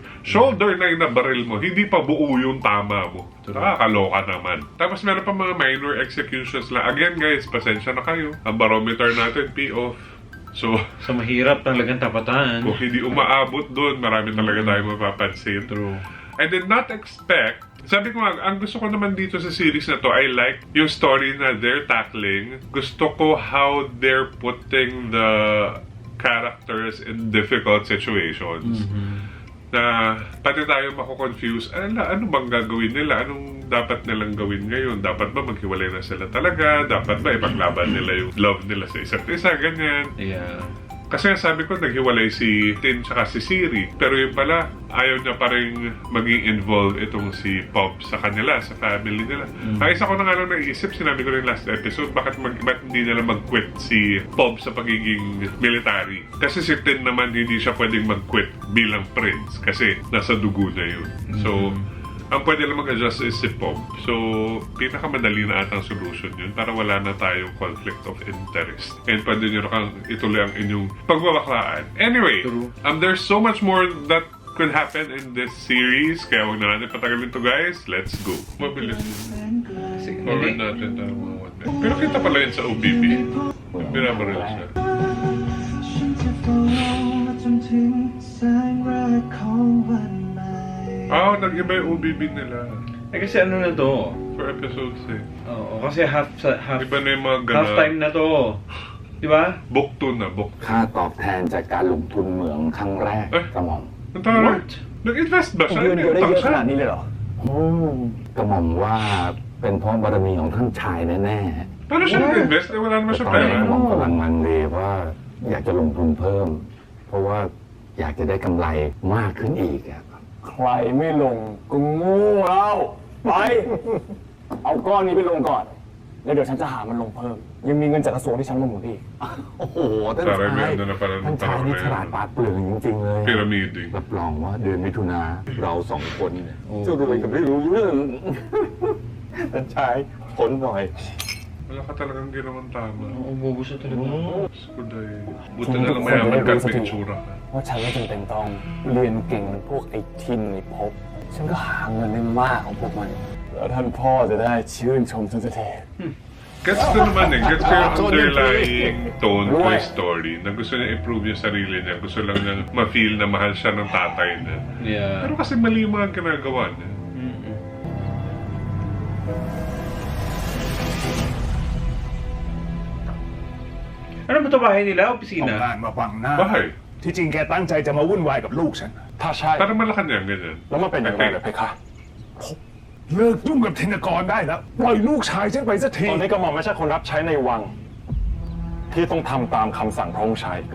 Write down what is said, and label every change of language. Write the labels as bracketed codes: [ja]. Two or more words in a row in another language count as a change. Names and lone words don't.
[tl] Shoulder na yung nabaril mo, hindi pa buo yung tama mo. Nakakaloka naman. Tapos meron pa mga minor executions lang. [en] Again guys, [tl] pasensya na kayo. Ang barometer natin, P-off. So mahirap talagang tapatan. Kung hindi umaabot doon, marami talaga tayo mapapansin. True. [en] I did not expect. [tl] Sabi ko nga, ang gusto ko naman dito sa series na to, [en] I like [tl] yung story na [en] they're tackling. [tl] Gusto ko [en] how they're putting the characters in difficult situations. [tl] Na pati tayo mako-confuse, ano bang gagawin nila? Anong dapat nilang gawin ngayon? Dapat ba maghiwalay na sila talaga? Dapat ba ipaglaban nila yung love nila sa isa't isa? Ganyan. Yeah. Kasi sabi ko, naghiwalay si Tin tsaka si Siri. Pero yun pala, ayaw niya pa rin maging involved itong si Pop sa kanila, sa family nila. Ay, isa ko na nga lang naisip, sinabi ko rin [en] last episode, [tl] bakit hindi nila mag-quit si Pop sa pagiging military? Kasi si Tin naman, hindi siya pwedeng mag-quit bilang prince. Kasi nasa dugo na yun. So, ang pwede lang mag-adjust is si Pop. So, pinakamadali na atang solution yun para wala na tayong [en] conflict of interest. [tl] And pwede nyo na kang ituloy ang inyong pagbabaklaan. [en] Anyway, there's so much more that could happen in this series. [tl] Kaya huwag na natin patagalin to guys. [en] Let's go. [tl] Mabilis yun. Forward natin tayo mga 1 minute. Pero kita pala yun sa OBB. Binabaril siya. Nag-iba yung OBB nila. Kasi ano na to? [en] For episode 6. [tl] Oo, kasi half Iba na yung mga ganap. [en] half time [tl] na to. Di ba? Book 2 na, book 2. [th] ค่าตอบแทนจากการลงทุนเหมืองครั้งแรกกระหม่อม [tl] Ang taray. Nag-invest ba siya? [th] เงินเดือนได้เยอะขนาดนี้ [tl] siya? [th] เลยเหรอกระหม่อมว่าเป็นเพราะบารมีของท่านชายแน่ [tl] Paano siya nag-invest? Wala naman [th] ๆ [tl] siya [th] ตอนนี้ [tl] pera. [th] กระหม่อมกำลังลังเลว่าอยากจะลงทุนเพิ่ม เพราะว่าอยากจะได้กำไรมากขึ้นอีกอะใครไม่ลงก็โง่แล้วไป เอาก้อนนี้ไปลงก่อนแล้วเดี๋ยวฉันจะหามันลงเพิ่ม ยังมีเงินจากกระทรวงที่ฉันมาหมุนอีกโอ้โหท่านชาย [tl] Taray, may ano na pala [th] ท่าน [tl] ng [th] ชายนี่ฉลาด [tl] tao [th] ปราดเปรื่องจริงๆเลย [en] Pyramiding. [th] รับรองว่าเดือนมิถุนาเราสองคนเนี่ยจะรวยกันไม่รู้เรื่องท่านชายทนหน่อย [tl] Wala ka talagang ginawang tama. Oo, bubos na talaga. Skuday. Buti na lang mayaman ka at may itsura ka. [th] ว่าฉันไม่จำเป็นต้องเรียนเก่งเหมือนพวกไอ้ทินไอ้ภพฉันก็หาเงินได้มากของพวกมัน แล้วท่านพ่อจะได้ชื่นชมฉันสักที [tl] Gets ko naman eh. Gets ko yung [en] underlying tone [tl] ko yung story na gusto niya improve yung sarili niya. Gusto lang niya ma-feel na mahal siya ng tatay niya. Yeah. Pero kasi mali yung mga ginagawa niya. Ano ba ito bahay nila? [th] ต้อง [tl] Opisina? [th] งานมาบังหน้า [tl] Bahay. [th] ที่จริงแกตั้งใจจะมาวุ่นวายกับลูกฉัน ถ้าใช่ [tl] Parang Malacanang ganyan. [th] แล้วมันเป็นยังไงล่ะเพคะ เลิกยุ่งกับธินกรได้แล้ว ปล่อยลูกชายฉันไปสักที ตอนนี้กระหม่อมไม่ใช่คนรับใช้ในวัง ที่ต้องทำตามคำสั่งพระองค์ชายอีกแล้ว